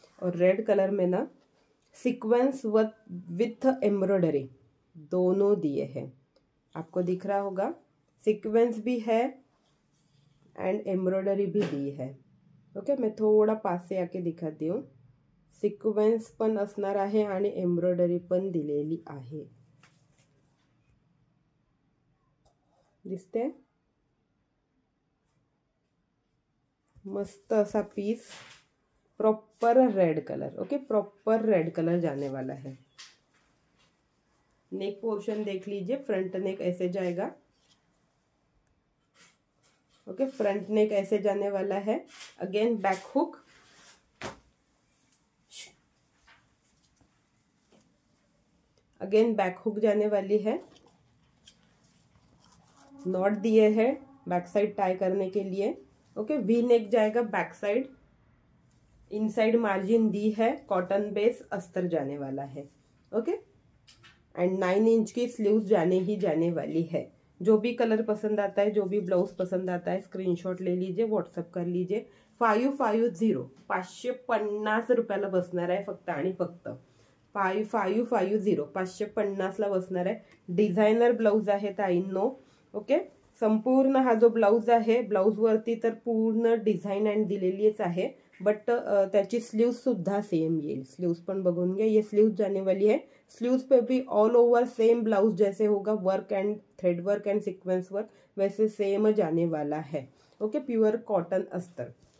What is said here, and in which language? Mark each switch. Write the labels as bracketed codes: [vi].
[hi] और red colour में ना सीक्वेंस विथ एम्ब्रॉयडरी दोनों दिए हैं, आपको दिख रहा होगा। सीक्वेंस भी है एंड एम्ब्रॉयडरी भी दी है। ओके, मैं थोड़ा पास से आके दिखाती हूँ। [mr] सिक्वेन्स पण असणार आहे आणि एम्ब्रॉयडरी पण दिलेली आहे, दिसते मस्त असा piece, proper red colour. [hi] Okay, proper red colour जाने वाला है। नेक पोर्शन देख लीजिए, फ्रंट नेक ऐसे जाएगा। ओके, फ्रंट नेक ऐसे जाने वाला है। Again back hook, again back hook जाने वाली है। नॉट दिए हैं बैक साइड टाई करने के लिए। ओके, वी नेक जाएगा बैक साइड, इनसाइड मार्जिन दी है, कॉटन बेस अस्तर जाने वाला है। ओके, एंड 9 इंच की स्लीव्स जाने ही जाने वाली है। जो भी कलर पसंद आता है, जो भी ब्लाउज पसंद आता है, स्क्रीनशॉट ले लीजिए, व्हाट्सअप कर लीजिए। [mr] 550 550 रुपयाला बसणार आहे फक्त आणि फक्त 550 550ला बसणार आहे। डिझायनर ब्लाउज आहे ताईंनो। ओके, संपूर्ण हा जो ब्लाउज आहे, ब्लाउज वरती तर पूर्ण डिझाइन एंड दिलेलीच आहे, बट त्याची स्लीव्स सुद्धा सेम येईल। स्लीव्स पण बघून घ्या, [hi] ये स्लीव्स जाने वाली है। स्लीव्स पे भी ऑल ओवर सेम ब्लाउज जैसे होगा, work and thread work and sequence work वैसे सेम जाने वाला है। ओके, प्योर कॉटन अस्तर।